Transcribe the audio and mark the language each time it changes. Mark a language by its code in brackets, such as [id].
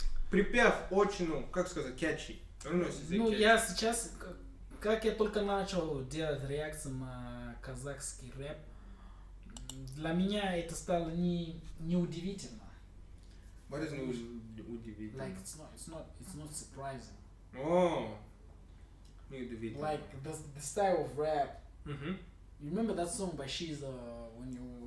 [ru] Припев очень, ну, как сказать, catchy. Ну, я сейчас, как я только начал делать реакции на казахский рэп, для меня это стало не удивительно. [en] What is удивительно? Like it's not surprising. [ru] Oh, не удивительно. [en] Like the style of rap. Mhm. You remember that song by Shiza when you?